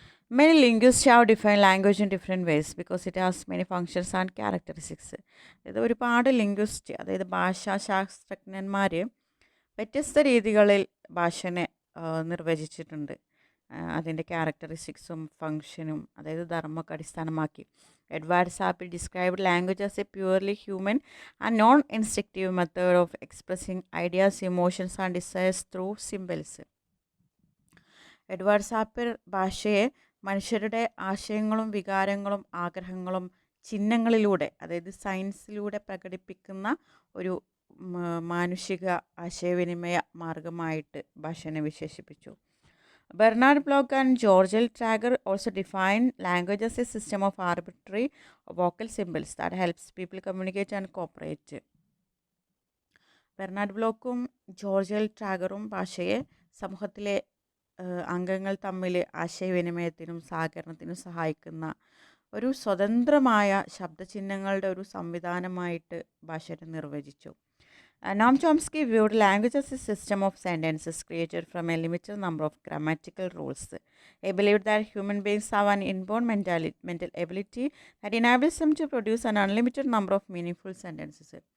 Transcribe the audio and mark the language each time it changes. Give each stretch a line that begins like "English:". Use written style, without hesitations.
English: Many linguists have defined language in different ways because it has many functions and characteristics.
Malayalam: അതായത് ഒരുപാട് linguist, അതായത് ഭാഷാശാസ്ത്രജ്ഞന്മാർ വ്യത്യസ്ത രീതികളിൽ ഭാഷനെ നിർവചിച്ചിട്ടുണ്ട്. അതിൻ്റെ ക്യാരക്ടറിസ്റ്റിക്സും ഫങ്ഷനും, അതായത് ധർമ്മമൊക്കെ അടിസ്ഥാനമാക്കി.
English: Edward Sapir described language as a purely human and non instructive method of expressing ideas, emotions and desires through symbols.
Malayalam: Edward സാപ്പിൽ ഭാഷയെ മനുഷ്യരുടെ ആശയങ്ങളും വികാരങ്ങളും ആഗ്രഹങ്ങളും ചിഹ്നങ്ങളിലൂടെ, അതായത് സയൻസിലൂടെ പ്രകടിപ്പിക്കുന്ന ഒരു മാനുഷിക ആശയവിനിമയ മാർഗമായിട്ട് ഭാഷനെ വിശേഷിപ്പിച്ചു.
English: Bernard Bloch and George L. Trager also define language as a system of arbitrary vocal symbols that helps people communicate and cooperate.
Malayalam: Bernard ബ്ലോക്കും ജോർജ് എൽ ട്രാഗറും ഭാഷയെ സമൂഹത്തിലെ അംഗങ്ങൾ തമ്മിൽ ആശയവിനിമയത്തിനും സഹകരണത്തിനും സഹായിക്കുന്ന ഒരു സ്വതന്ത്രമായ ശബ്ദചിഹ്നങ്ങളുടെ ഒരു സംവിധാനമായിട്ട് ഭാഷയെ നിർവചിച്ചു.
English: Noam Chomsky viewed language as a system of sentences created from a limited number of grammatical rules. He believed that human beings have an inborn mental ability that enables them to produce an unlimited number of meaningful sentences.